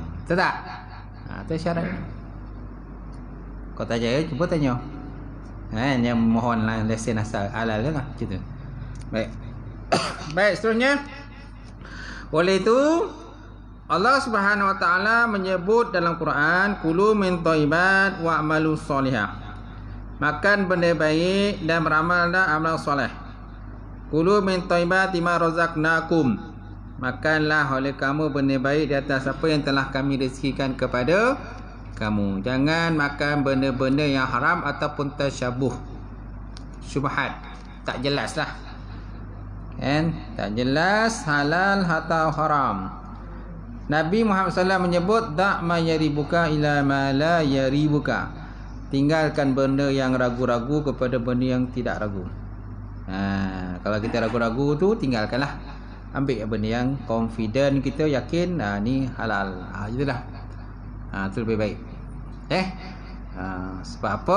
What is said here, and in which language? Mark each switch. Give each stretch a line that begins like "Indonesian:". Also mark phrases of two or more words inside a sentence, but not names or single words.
Malay: Betul tak? Itu syarat. Kau tak percaya, cuba tanya. Yang mohon lesen asal halal lah, gitu. Baik. Baik, seterusnya. Oleh itu,
Arabic: الله سبحانه وتعالى
Malay: menyebut dalam Quran,
Arabic: كلوا من الطيبات واعملوا صالحا.
Malay: Makan benda baik dan beramallah amal soleh.
Arabic: كلوا من طيبات ما رزقناكم.
Malay: Makanlah oleh kamu benda baik di atas apa yang telah kami rezekikan kepada kamu. Jangan makan benda-benda yang haram ataupun tasyabuh, syubhat, tak jelas lah, kan? Tak jelas halal atau haram. Nabi Muhammad SAW menyebut,
Arabic: دع ما يريبك إلى ما لا يريبك.
Malay: Tinggalkan benda yang ragu-ragu kepada benda yang tidak ragu. Kalau kita ragu-ragu tu, tinggalkanlah. Ambil benda yang confident, kita yakin ni halal. Itulah. Itu lebih baik. Sebab apa?